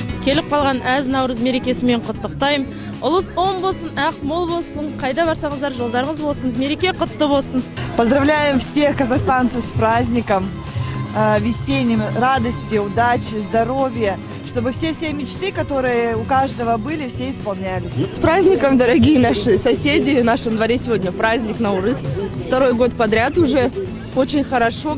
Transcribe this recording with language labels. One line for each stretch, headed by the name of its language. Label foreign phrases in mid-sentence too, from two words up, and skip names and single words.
Kazakh: келіп қалған әз наурыз мерекесімен құттықтаймын. Ұлыс оң болсын, ақ мол болсын, қайда барсаңыздар жолдарыңыз болсын, мереке құтты болсын.
Russian: Поздравляем всех казахстанцев с праздником, весенним, радости, удачи, здоровья, чтобы все мечты, которые у каждого были, все исполнялись. С праздником, дорогие наши соседи! В нашем дворе сегодня праздник Наурыз. Второй год подряд уже. Очень хорошо.